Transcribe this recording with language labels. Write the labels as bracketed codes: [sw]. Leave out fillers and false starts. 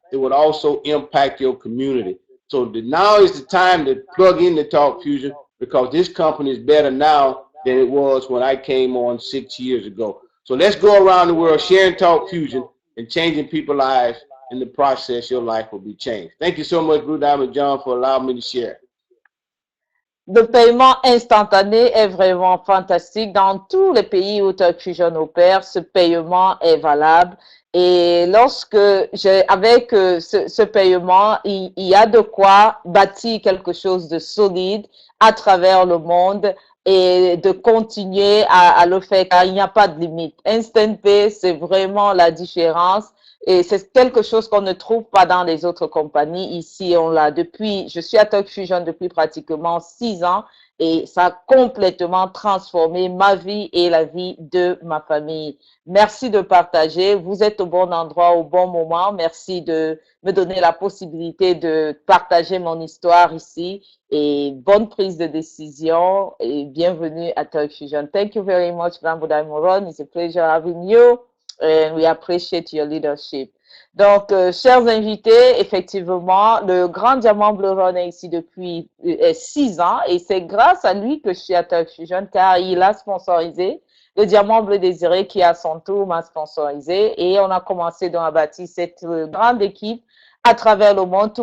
[en] It would also impact your community. So now is the time to plug into Talk Fusion because this company is better now than it was when I came on 6 years ago. So let's go around the world sharing Talk Fusion and changing people's lives in the process, your life will be changed. Thank you so much, Blue Diamond John, for allowing me to share. [fr] Le paiement instantané est vraiment fantastique. Dans tous les pays où Talk Fusion opère, ce paiement est valable. Et lorsque avec ce paiement, il y a de quoi bâtir quelque chose de solide à travers le monde et de continuer à le faire car il n'y a pas de limite. Instant Pay, c'est vraiment la différence. Et c'est quelque chose qu'on ne trouve pas dans les autres compagnies. Ici, on l'a depuis, je suis à Talk Fusion depuis pratiquement 6 ans et ça a complètement transformé ma vie et la vie de ma famille. Merci de partager. Vous êtes au bon endroit, au bon moment. Merci de me donner la possibilité de partager mon histoire ici et bonne prise de décision et bienvenue à Talk Fusion. [en] Thank you very much, Rambuda Moron. It's a pleasure having you. And we appreciate your leadership. [fr] Donc, chers invités, effectivement, le Grand Diamant Bleu Ron est ici depuis 6 ans et c'est grâce à lui que je suis à Talk Fusion car il a sponsorisé le Diamant Bleu Désiré qui à son tour m'a sponsorisé et on a commencé donc à bâtir cette grande équipe à travers le monde.